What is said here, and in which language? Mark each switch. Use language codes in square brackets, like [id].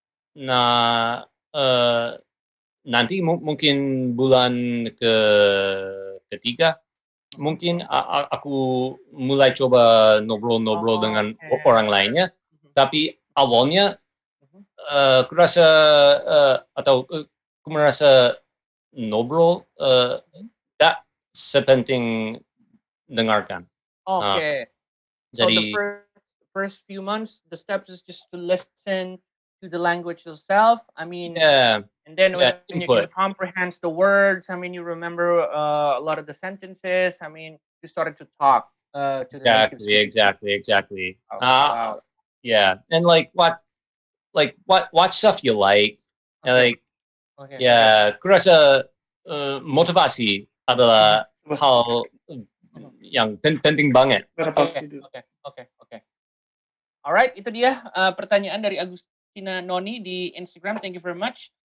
[id] Nah, nanti mungkin bulan ketiga mungkin aku mulai coba ngobrol-ngobrol dengan orang lainnya. Tapi awalnya aku rasa atau aku merasa ngobrol tak sepenting dengarkan. [en] So the [id] Jadi [en] first few months, the steps is just to listen to the language yourself. I mean, yeah, and then when you can input. comprehend the words, I mean, you remember a lot of the sentences. I mean, you started to talk to the native speakers. Exactly. Oh, wow. Yeah, and like watch stuff you like. And like [id] aku rasa motivasi adalah hal yang penting banget. Oke. [en] Alright, [id] itu dia pertanyaan dari Agustina Noni di Instagram. [en] Thank you very much.